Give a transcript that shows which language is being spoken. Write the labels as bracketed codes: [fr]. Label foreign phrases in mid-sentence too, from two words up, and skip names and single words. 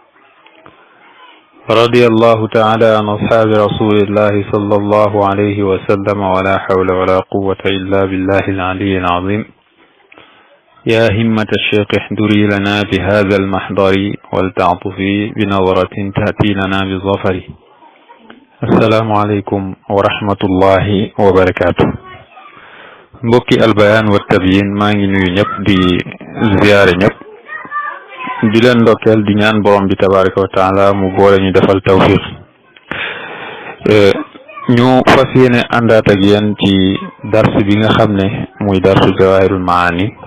[ar] رضي الله تعالى عن أصحاب رسول الله صلى الله عليه وسلم ولا حول ولا قوة إلا بالله العلي العظيم. يا همة الشيخ احضري لنا بهذا المحضر ولتعطفي بنظرة تأتي لنا بالظفر. السلام عليكم ورحمة الله وبركاته. [wo] mbokki albayaan wa tabyin maa ngi nuyu ñëpp di ziyaare ñëpp di leen ndokkeel di ñaan borom bi [ar] تبارك وتعالى [wo] mu boole ñu defal tawfiq. ñu fas yéene àndaat ak yéen ci dars bi nga xam ne muy darsu jawahirul maani.